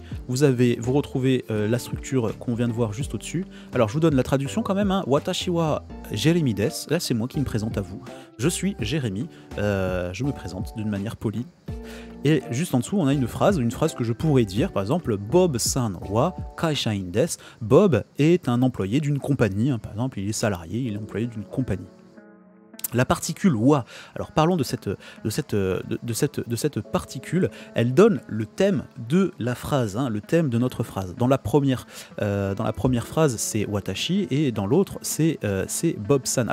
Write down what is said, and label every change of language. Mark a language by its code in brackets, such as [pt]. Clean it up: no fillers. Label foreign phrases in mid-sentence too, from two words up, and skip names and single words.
[fr] Vous retrouvez la structure qu'on vient de voir juste au-dessus. Alors je vous donne la traduction quand même, hein. [ja] 私はジェレミーです. [fr] Là c'est moi qui me présente à vous. Je suis Jérémy, je me présente d'une manière polie. Et juste en dessous on a une phrase que je pourrais dire, par exemple [ja] ボブさんは会社員です. [fr] Bob est un employé d'une compagnie, hein. Par exemple il est salarié, il est employé d'une compagnie. La particule wa, alors parlons de cette particule, elle donne le thème de la phrase, hein, le thème de notre phrase. Dans la première phrase, c'est watashi, et dans l'autre, c'est Bob-san.